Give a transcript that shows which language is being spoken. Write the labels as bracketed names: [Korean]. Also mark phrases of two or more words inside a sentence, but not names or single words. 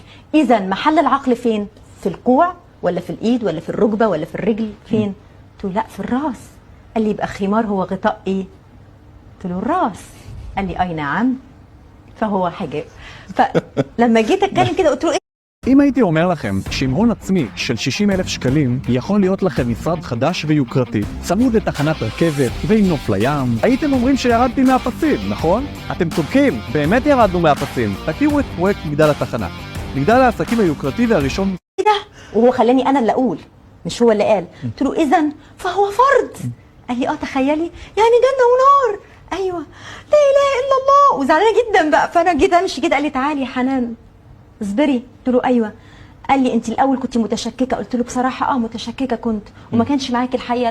[Arabic] اذا محل العقل فين؟ في الكوع ولا في الايد ولا في الركبه ولا في الرجل؟ فين؟ قلت له لا في الراس. قال لي يبقى خمار هو غطاء ايه؟ قلت له الراس. قال لي اي نعم، فهو حجاب. فلما جيت اتكلم كده قلت له ايه؟ [Hebrew] אם הייתי אומר לכם שעם הון עצמי של 60,000 שקלים יכול להיות לכם משרד חדש ויוקרתי, צמוד לתחנת רכבת ועם נוף לים, הייתם אומרים שירדתי מהפסים, נכון? אתם צודקים, באמת ירדנו מהפסים. תכירו את פרויקט מגדל התחנה, מגדל העסקים היוקרתי והראשון. [Arabic] ايه ده؟ وهو خلاني انا اللي اقول مش هو اللي قال. قلت له اذا فهو فرض. قال لي تخيلي يعني جنه ونار. ايوه لا اله الا الله. وزعلانه جدا بقى. فانا جيت امشي كده قال لي تعالي يا حنان اصبري. قلت له ايوه. قال لي انت الاول كنت متشككه. قلت له بصراحه متشككه كنت، وما كانش معاكي الحقيقه.